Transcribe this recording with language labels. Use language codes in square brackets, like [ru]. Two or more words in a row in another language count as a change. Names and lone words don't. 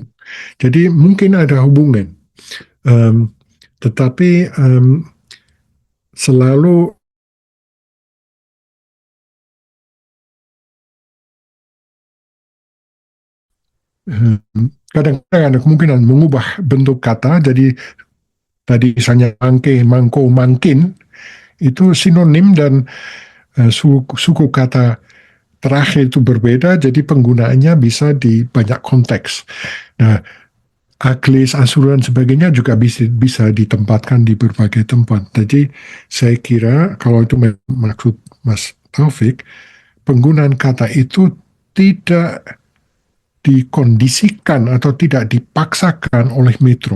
[id] Jadi mungkin ada hubungan. Tetapi selalu kadang-kadang ada kemungkinan mengubah bentuk kata. Jadi tadi misalnya mangke, mangko, mangkin itu sinonim, dan suku kata terakhir itu berbeda, jadi penggunaannya bisa di banyak konteks. Nah, aklis, asur, dan sebagainya juga bisa ditempatkan di berbagai tempat. Jadi saya kira kalau itu maksud Mas Taufik, penggunaan kata itu tidak dikondisikan atau tidak dipaksakan oleh metrum.